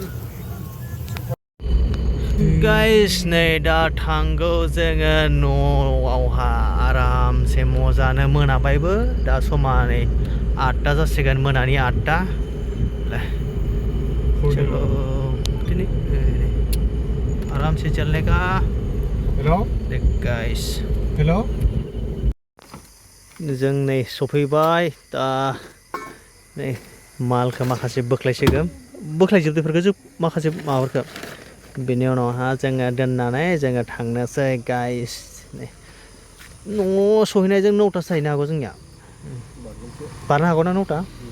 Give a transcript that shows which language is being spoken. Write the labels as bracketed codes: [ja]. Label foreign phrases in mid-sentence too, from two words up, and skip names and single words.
[brx] गाइस नै दा थांगौ जोङो न'आवहा आरामसे मजानो मोनाबायबो दा समा नै 8टा जासिगोन मोनानि 8टा चलो दिनै [hi] आराम से चलने का [brx] हेलो देख गाइस हेलो जों नै सफैबाय दा नै मालखौ माखासे बोख्लायसिगोन बोख्लायजोबदोफोरखौ जों माखासे माबाफोरखौ बेनि उनावहा जोङो दोननानै जोङो थांनोसै गाइस नै न' सहैनायजों 9टासो जाहैनो हागौ जोंनिया बारनो हागौ ना 9टा